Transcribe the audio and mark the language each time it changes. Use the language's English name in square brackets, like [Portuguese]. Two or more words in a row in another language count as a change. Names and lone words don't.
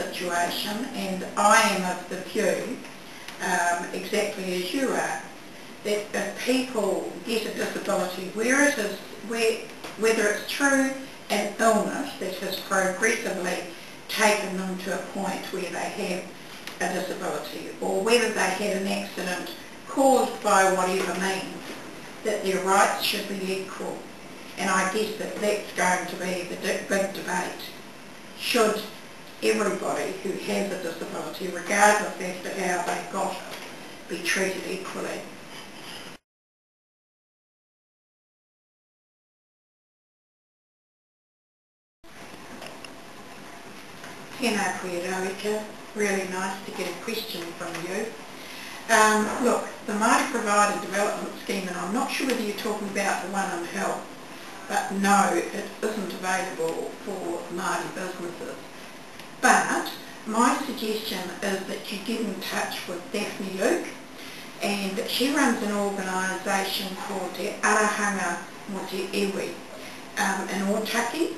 [English] situation, and I am of the view, exactly as you are, that if people get a disability, whether it's through an illness that has progressively taken them to a point where they have a disability, or whether they had an accident caused by whatever means, that their rights should be equal. And I guess that that's going to be the big debate. Should everybody who has a disability, regardless as to how they got it, be treated equally? [Māori] Tēnā koe Rawika, [English] really nice to get a question from you. Look, the Māori Provider Development Scheme, and I'm not sure whether you're talking about the one on health, but no, it isn't available for Māori businesses. But my suggestion is that you get in touch with Daphne Luke, and she runs an organisation called Te Arahanga mo Te Iwi in Otaki.